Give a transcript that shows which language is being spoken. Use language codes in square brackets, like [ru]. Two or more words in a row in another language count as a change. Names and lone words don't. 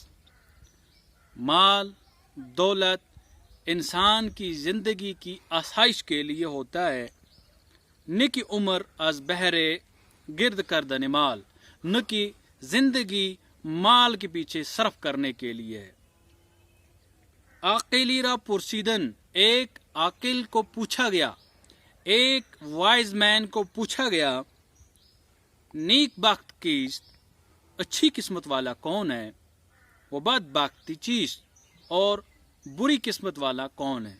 [ur] مال، دولت انسان کی زندگی کی آسائش کے لیے ہوتا ہے. نہ کہ [fa] عمر از بہر گرد کردن مال، [ur] نہ کہ زندگی مال کے پیچھے صرف کرنے کے لیے ہے. [fa] عاقلی را پرسیدن، [ur] ایک عاقل کو پوچھا گیا، ایک [en] wise man [ur] کو پوچھا گیا، [fa] نیک بخت کیست، [ur] اچھی قسمت والا کون ہے، وہ [fa] بد بختی چیز، [ur] اور بری قسمت والا کون ہے.